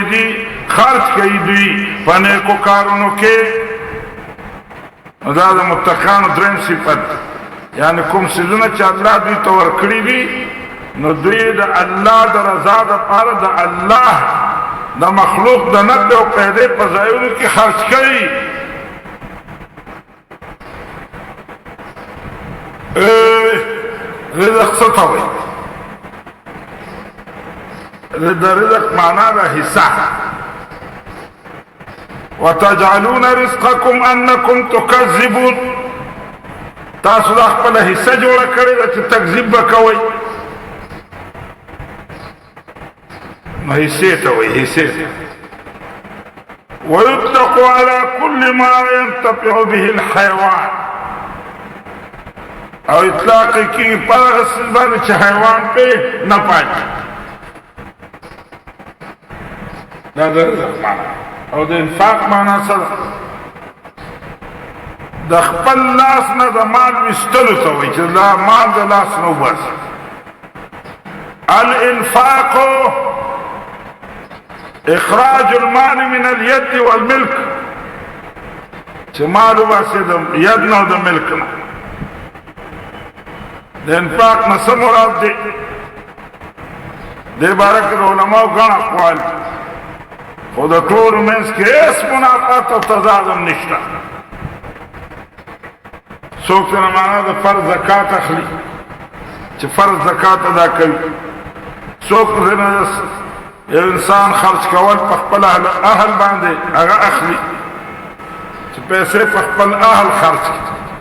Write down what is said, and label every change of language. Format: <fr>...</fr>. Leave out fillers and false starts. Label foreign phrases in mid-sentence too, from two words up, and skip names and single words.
<ps>دي خرج کوي دوی په نیکو کارونو کې دا د متقیانو دریم صفت یعنی کوم څیزونه چې الله دوی ته ورکړي دي نو دوی د الله د رضا دپاره د الله د مخلوق د نقد او پیدې په ځایونو کې خرج کوي رزق څه ته وایي د رزق معنا ده حصه</ps> <ar>وتجعلون رزقكم انكم تكذبون</ar> <ps>تاسو د خپله حصه جوړه کړې ده چې تکذیب به کوئ حصے ته وایي حصے ته</ps> <ar>ويطلق على كل ما ينتفع به الحيوان</ar> <ps>او اطلاق کی پر سبب چې حیوان په نه پاتې دا د رزق معنا او د انفاق معنا سره د خپل لاس نه د مال وستلو ته وایي چې دا مال د لاس نه وباسي</ps> <ar>الانفاق اخراج المال من اليد والملك</ar> <ps>چې مال وباسي د ید نه او د ملک نه د انفاق نه څه مراد دی دې باره کې د علماو ګڼ اقوال خو د ټولو منځ کې هېڅ منافات او تضاد هم نشته څوک ترې معنا د فرض زکات اخلي چې فرض زکات ادا کوي څوک ترې یو انسان خرج کول په خپل اهل باندې هغه اخلي چې پیسې په خپل اهل خرج کړي</ps>